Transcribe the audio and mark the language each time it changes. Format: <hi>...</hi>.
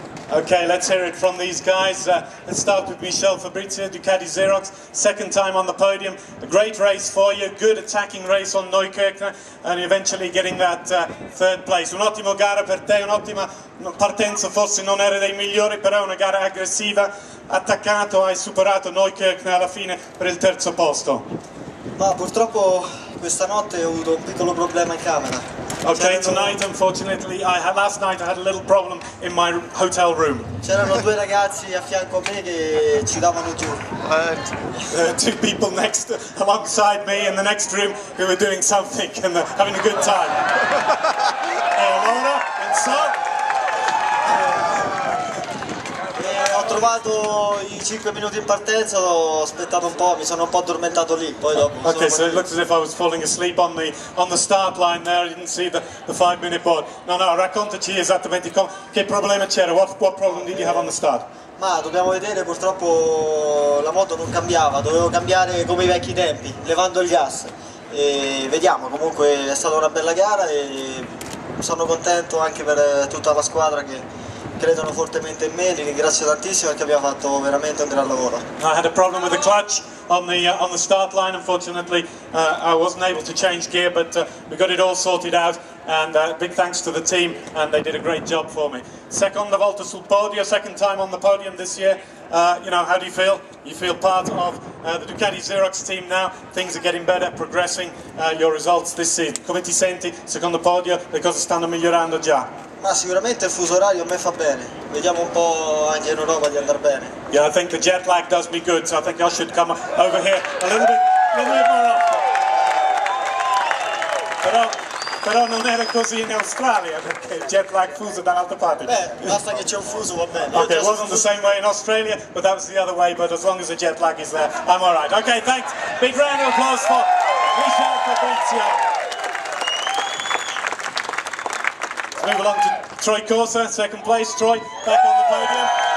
<en>Okay, let's hear it from these guys. Let's start with Michel Fabrizio, Ducati Xerox, 2nd time on the podium. A great race for you, good attacking race on Neukirchen, and eventually getting that 3rd place.</en> <it>Un'ottima gara per te, un'ottima partenza, forse non era dei migliori, però una gara aggressiva, attaccato, hai superato Neukirchen alla fine per il 3° posto. Ma purtroppo questa notte ho avuto un piccolo problema in camera.</it> <en>Okay, tonight, unfortunately, last night I had a little problem in my hotel room.</en> <it>C'erano 2 ragazzi a fianco a me che ci davano giù.</it> <en>2 people alongside me in the next room who were doing something and having a good time.</en> <it>Allora,</it> <en>and so...</en> <it>Ho trovato i 5 minuti in partenza, ho aspettato un po', mi sono un po' addormentato lì, poi dopo...</it> <en>Okay, so it looks as if I was falling asleep on the start line there. I didn't see the 5-minute board.</en> <it>No, raccontaci esattamente che problema c'era.</it> <en>What problem did you have on the start?</en> <it>Ma dobbiamo vedere, purtroppo la moto non cambiava, dovevo cambiare come i vecchi tempi, levando il gas. E vediamo, comunque è stata una bella gara e sono contento anche per tutta la squadra che credono fortemente in me, li ringrazio tantissimo perché abbiamo fatto veramente un gran lavoro.</it> <en>I had a problem with the clutch on the start line. Unfortunately, I wasn't able to change gear, but we got it all sorted out. And big thanks to the team, and they did a great job for me.</en> <it>Seconda volta sul podio,</it> <en>2nd time on the podium this year. You know, how do you feel? You feel part of the Ducati Xerox team now. Things are getting better, progressing. Your results this season.</en> <it>Come ti senti? Secondo podio, le cose stanno migliorando già. Ma sicuramente il fuso orario a me fa bene, vediamo un po' anche in Europa di andare bene.</it> <en>Yeah, I think the jet lag does me good, so I think I should come over here a little bit more often.</en> <it>Però non era così in Australia, perché il jet lag fuso dall'altra parte. Beh, basta che c'è un fuso, va bene.</it> <en>Okay, it wasn't the same way in Australia, but that was the other way, but as long as the jet lag is there, I'm alright. Okay, thanks. Big round of applause for Michel Fabrizio. Move along to Troy Corser, 2nd place. Troy, back on the podium.</en>